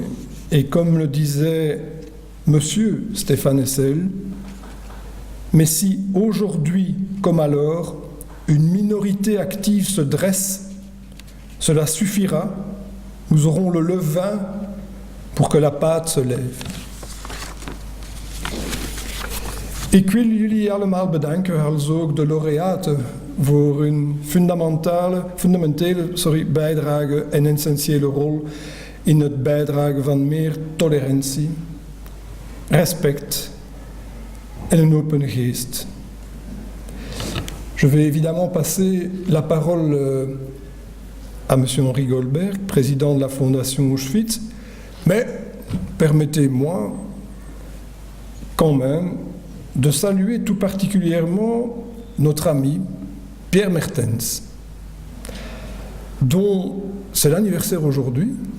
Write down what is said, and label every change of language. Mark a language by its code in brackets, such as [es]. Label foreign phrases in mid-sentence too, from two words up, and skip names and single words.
[fr] Et comme le disait Monsieur Stéphane Hessel, mais si aujourd'hui comme alors, une minorité active se dresse, cela suffira, nous aurons le levain pour que la pâte se lève. [nl] Ik wil jullie allemaal bedanken, als ook de laureaten voor hun fundamentele bijdrage en essentiële rol in het bijdragen van meer tolerantie, respect en een open geest. [fr] Je vais évidemment passer la parole à M. Henri Goldberg, président de la Fondation Auschwitz, mais permettez-moi quand même de saluer tout particulièrement notre ami Pierre Mertens, dont c'est l'anniversaire aujourd'hui.